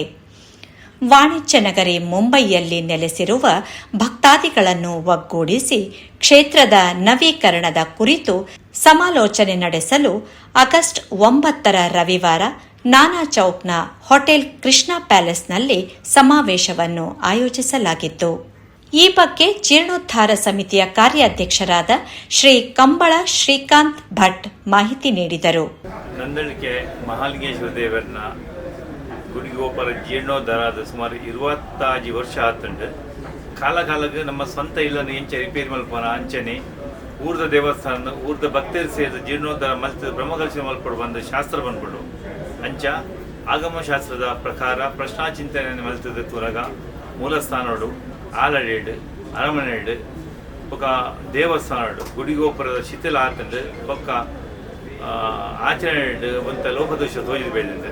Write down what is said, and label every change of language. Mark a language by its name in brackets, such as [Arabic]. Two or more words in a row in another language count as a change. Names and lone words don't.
[Kannada] ವಾಣಿಜ್ಯ ನಗರಿ ಮುಂಬೈಯಲ್ಲಿ ನೆಲೆಸಿರುವ ಭಕ್ತಾದಿಗಳನ್ನು ಒಗ್ಗೂಡಿಸಿ ಕ್ಷೇತ್ರದ ನವೀಕರಣದ ಕುರಿತು ಸಮಾಲೋಚನೆ ನಡೆಸಲು ಆಗಸ್ಟ್ 9 ರವಿವಾರ ನಾನಾ ಚೌಕ್ನ ಹೋಟೆಲ್ ಕೃಷ್ಣ ಪ್ಯಾಲೇಸ್ನಲ್ಲಿ ಸಮಾವೇಶವನ್ನು ಆಯೋಜಿಸಲಾಗಿತ್ತು. ಈ ಬಗ್ಗೆ ಜೀರ್ಣೋದ್ಧಾರ ಸಮಿತಿಯ ಕಾರ್ಯಾಧ್ಯಕ್ಷರಾದ ಶ್ರೀ ಕಂಬಳ ಶ್ರೀಕಾಂತ್ ಭಟ್ ಮಾಹಿತಿ ನೀಡಿದರು. [Tulu] ನಂದಳಿಕೆ ಮಹಾಲಿಂಗೇಶ್ವರ ದೇವರನ ಗುಡಿಗೋಪುರ ಜೀರ್ಣೋದ್ಧಾರ ಸುಮಾರು 25 ವರ್ಷ ಆತಂಡು. ಕಾಲಕ್ಕೆ ನಮ್ಮ ಸ್ವಂತ ಇಲ್ಲನ್ನು ಎಂಚ ರಿಪೇರಿ ಮಲ್ಪನ ಅಂಚನೆ ಊರ್ದ ದೇವಸ್ಥಾನ ಊರ್ದ ಭಕ್ತರು ಸೇರಿದ ಜೀರ್ಣೋದ್ಧಾರ ಮಲ್ತದ ಬ್ರಹ್ಮಕಲಶ ಮಲ್ಪಡು ಬಂದ ಶಾಸ್ತ್ರ ಬಂದ್ಬಿಡು ಅಂಚ ಆಗಮ ಶಾಸ್ತ್ರದ ಪ್ರಕಾರ ಪ್ರಶ್ನಾಚಿಂತನೆ ಮಲ್ತದ ತುರಗ ಮೂಲಸ್ಥಾನಡು ಆಲಡೇಡು ಅರಮನೆಡು ಬೊಕ್ಕ ದೇವಸ್ಥಾನಡು ಗುಡಿಗೋಪುರದ ಶಿಥಿಲ ಆತಂಡು ಬೊಕ್ಕ ಆಚರಣೆ ಒಂತ ಲೋಕದೋಷ ತೋಜಿದು ಬೆಳೆದಿದೆ.